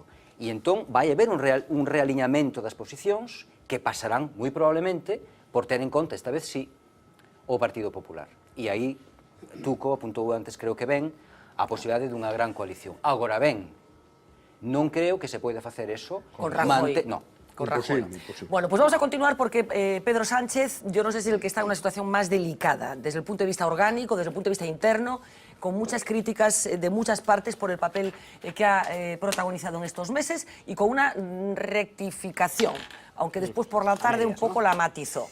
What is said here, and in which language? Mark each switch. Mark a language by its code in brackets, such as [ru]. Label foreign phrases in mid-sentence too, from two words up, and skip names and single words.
[gl] E entón vai haber un realiñamento das posicións que pasarán moi probablemente por ter en conta, esta vez sí, o Partido Popular. E aí, Tuco apuntou antes, creo que ben, a posibilidade dunha gran coalición. Agora ben, non creo que se poida facer eso con Rajoy. [es] No. Con Rajoy. Bueno, pues vamos a continuar porque Pedro Sánchez, yo no sé si es el que está en una situación más delicada, desde el punto de vista orgánico, desde el punto de vista interno, con muchas críticas de muchas partes por el papel que ha protagonizado en estos meses y con una rectificación, aunque después por la tarde un poco la matizó.